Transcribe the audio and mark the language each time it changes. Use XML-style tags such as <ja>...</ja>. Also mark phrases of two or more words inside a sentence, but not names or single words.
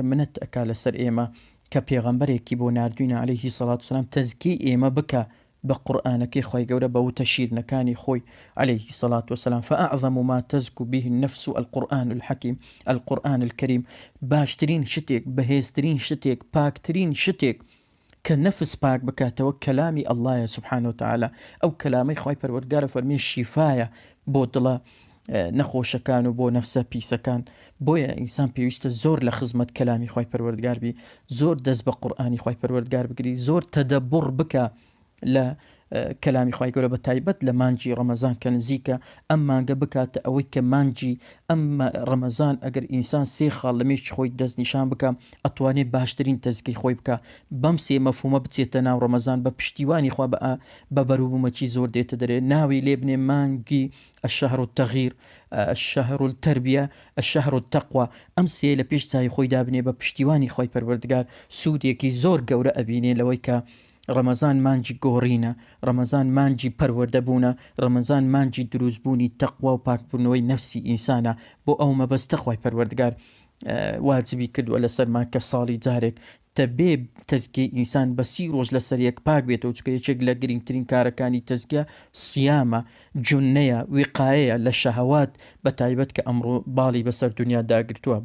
<ckb>منەت ئەکا لەسەر ئێمە کە پێغەمبەرێکی بۆ ناردوینە</ckb> <ar>عليه الصلاة والسلام</ar> <ckb>تەزکی ئێمە بکە بە قورئانەکەی خوای گەورە بە وتە شیرنەکانی خۆی</ckb> <ar>عليه الصلاة والسلام فأعظم ما تزكو به النفس القرآن الحكيم القرآن الكريم</ar> <ckb>باشترين شتێک بەهێزترین شتێک پاکترین شتێک کە نەفس پاک بکاتەوە کەلامی ئەڵڵایە</ckb> <ar>سبحانه وتعالى</ar> <ckb>ئەو کەلامەی خوای پەروەردگارە فەرمێ شیفایە بۆ دڵە نەخۆشەکان و بۆ نەفسە پیسەکان بۆیە ئینسان پێویستە زۆر لە خزمەت کەلامی خوای پەروەردگار بی زۆر دەست بە قورئانی خوای پەروەردگار بگری زۆر تەدەبڕ بکە لە کەلامی خوای گەورە بە تایبەت لە مانجی ڕەمەزان کە نزیکە ئەم مانگە بکاتە ئەوەی کە مانجی ئەم ڕەمەزان ئەگەر ئینسان سێ خاڵ لە مێشکی خۆی دەست نیشان بکە ئەتوانێت باشترین تەزکیەی خۆی بکە بەم سێ مەفهومە بچێتە ناو ڕەمەزان بە پشتیوانی خوا بە بەروبوومەکی زۆر دێتە دەرێ ناوی لێ بنێ مانگی</ckb> <ar>الشهر التغيير الشهر التربية الشهر التقوى</ar> <ckb>ئەم سێ لە پێش چای خۆی دابنێ بە پشتیوانی خۆی پەروەردگار سوودێکی زۆر گەورە ئەبینێ لەوەی کە ڕەمەزان مانجی گۆڕینە، ڕەمەزان مانجی پەروەردەبوونە، ڕەمەزان مانجی دروستبوونی تەقوا و پاکبوونەوەی نەفسی ئینسانە. بۆ ئەو مەبەستە خوای پەروەردگار واجبی کردووە لەسەرمان کە ساڵی جارێک تەبێ تەزکیەی ئینسان بە 30 ڕۆژ لەسەر یەک پاک بێتەوە، چکە یەکێک لە گرنگترین کارەکانی تەزکیە سیامە، جونەیە، وقایەیە لە شەهەوات، بە تایبەت کە ئەمڕۆ باڵی بەسەر دنیا داگرتووە.</ckb>